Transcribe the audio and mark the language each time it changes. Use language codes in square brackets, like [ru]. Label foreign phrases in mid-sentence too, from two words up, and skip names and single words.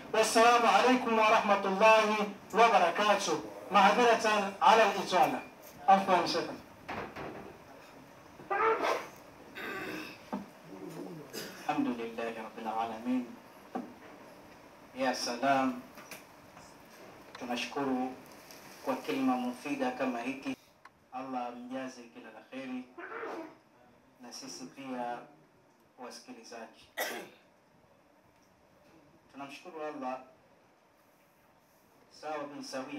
[ar] والسلام عليكم ورحمة الله وبركاته. معذرة على الإطالة. عفوا شكرا. الحمد لله رب العالمين. يا سلام. [sw] Tunashukuru kwa [ar] كلمة مفيدة [sw] kama hiki. Allah mjaze kila la kheri, na sisi pia wasikilizaji. Tunamshukuru Allah sawa bin sawia.